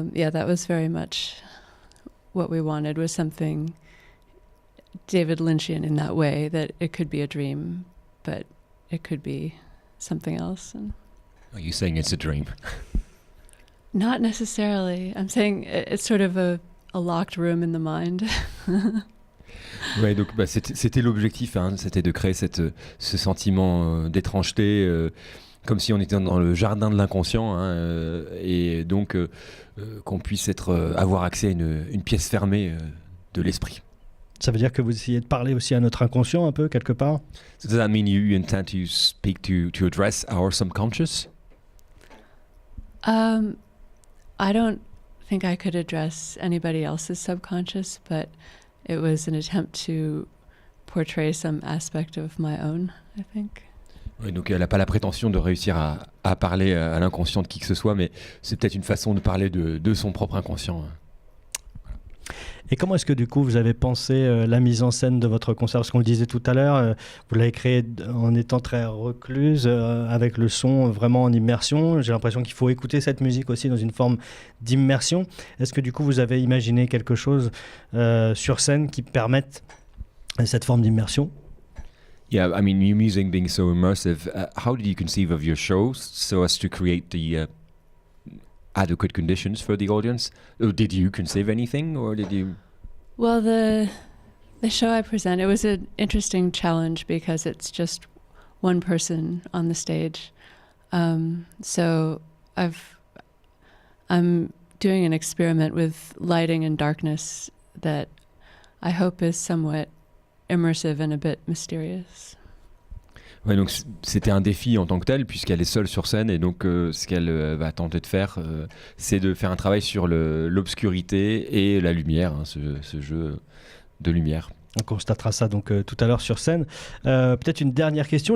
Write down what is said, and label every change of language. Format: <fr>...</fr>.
<en>That was very much what we wanted, was something David Lynchian in that way, that it could be a dream, but it could be something else. And are you saying it's a dream? not necessarily. I'm saying it's sort of a locked room in the mind.</en> <fr>Ouais, donc c'était l'objectif, hein, c'était de créer ce sentiment d'étrangeté, comme si on était dans le jardin de l'inconscient, hein, et donc qu'on puisse avoir accès à une pièce fermée de l'esprit. Ça veut dire que vous essayez de parler aussi à notre inconscient un peu, quelque part?</fr> <en>So does that mean you intend to speak to address our subconscious? I don't think I could address anybody else's subconscious, but it was an attempt to portray some aspect of my own, I think.</en> <fr>Oui, donc elle n'a pas la prétention de réussir à parler à l'inconscient de qui que ce soit, mais c'est peut-être une façon de parler de son propre inconscient. Et comment est-ce que du coup vous avez pensé la mise en scène de votre concert? Parce qu'on le disait tout à l'heure, vous l'avez créé en étant très recluse, avec le son vraiment en immersion. J'ai l'impression qu'il faut écouter cette musique aussi dans une forme d'immersion. Est-ce que du coup vous avez imaginé quelque chose sur scène qui permette cette forme d'immersion?</fr> <en>Yeah, I mean, your music being so immersive, how did you conceive of your show so as to create the adequate conditions for the audience? Or did you conceive anything, or did you? Well, the show I present, it was an interesting challenge because it's just one person on the stage. So I'm doing an experiment with lighting and darkness that I hope is somewhat immersive and a bit mysterious.</en> <fr>Ouais, donc c'était un défi en tant que tel, puisqu'elle est seule sur scène, et donc ce qu'elle va tenter de faire, c'est de faire un travail sur l'obscurité et la lumière, hein, ce jeu de lumière. On constatera ça donc tout à l'heure sur scène. Peut-être une dernière question.</fr>